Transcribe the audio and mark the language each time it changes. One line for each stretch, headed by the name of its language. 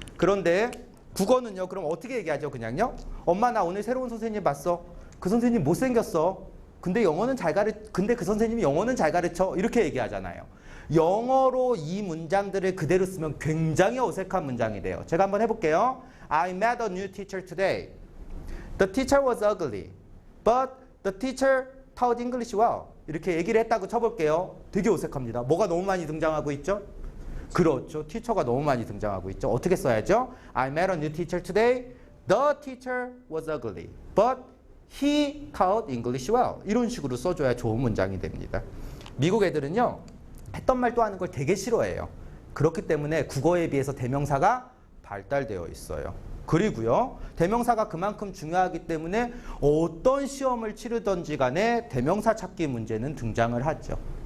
Korean: 그런데 국어는요, 그럼 어떻게 얘기하죠? 그냥요? 엄마, 나 오늘 새로운 선생님 봤어. 그 선생님 못생겼어. 근데 그 선생님이 영어는 잘 가르쳐. 이렇게 얘기하잖아요. 영어로 이 문장들을 그대로 쓰면 굉장히 어색한 문장이 돼요. 제가 한번 해볼게요.
English: I met a new teacher today. The teacher was ugly, but the teacher taught English well.
Korean: 이렇게 얘기를 했다고 쳐볼게요. 되게 어색합니다. 뭐가 너무 많이 등장하고 있죠? 그렇죠. 티처가 너무 많이 등장하고 있죠. 어떻게 써야죠?
English: I met a new teacher today. The teacher was ugly, but he taught English well.
Korean: 이런 식으로 써줘야 좋은 문장이 됩니다. 미국 애들은요, 했던 말 또 하는 걸 되게 싫어해요. 그렇기 때문에 국어에 비해서 대명사가 발달되어 있어요. 그리고요, 대명사가 그만큼 중요하기 때문에 어떤 시험을 치르든지 간에 대명사 찾기 문제는 등장을 하죠.